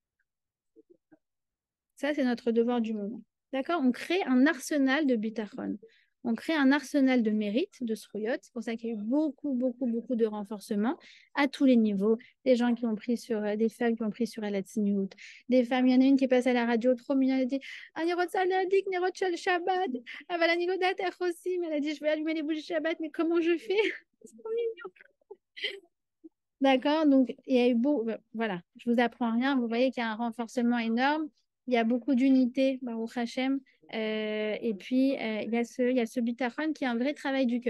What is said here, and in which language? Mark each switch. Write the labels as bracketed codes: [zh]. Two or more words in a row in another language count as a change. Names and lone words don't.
[fr] Ça, c'est notre devoir du moment. D'accord? On crée un arsenal de bitachon. On crée un arsenal de mérite, de srouyot. C'est pour ça qu'il y a eu beaucoup, beaucoup, beaucoup de renforcements à tous les niveaux. Des gens qui ont pris sur, des femmes qui ont pris sur El Tzniut, des femmes, il y en a une qui est passée à la radio, trop mignonne, elle a dit « [he] אני רוצה להדליק נרות של שבת, אבל אני לא יודעת איך עושים. [fr] » Elle a dit « Je vais allumer les bougies Shabbat, mais comment je fais ?» C'est trop mignon. D'accord? Donc, il y a eu beau, voilà, je vous apprends rien. Vous voyez qu'il y a un renforcement énorme. Il y a beaucoup d'unité, [he] ברוך השם. [fr] Et puis, il y a ce bitachon qui est un vrai travail du cœur.